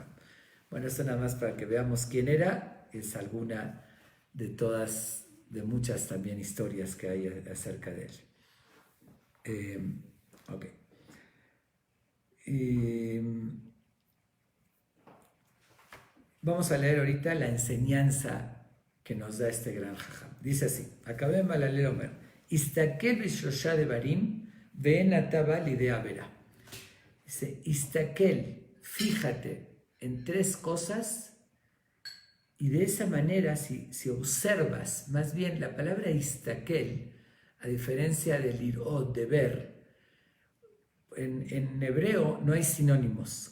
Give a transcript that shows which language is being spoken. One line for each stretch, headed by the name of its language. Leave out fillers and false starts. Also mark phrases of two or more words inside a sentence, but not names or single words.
Spanish: Bueno, eso nada más para que veamos quién era. Es alguna de muchas también historias que hay acerca de él. Ok. Vamos a leer ahorita la enseñanza que nos da este gran jajam. Dice así:
Hebrew: עקביא מהללאל אומר הסתכל בשלשה דברים ואין אתה בא לידי עבירה.
Spanish: Dice, Istakel, fíjate en 3 cosas, y de esa manera, si observas, más bien la palabra Istakel, a diferencia del irot, de ver, en hebreo no hay sinónimos.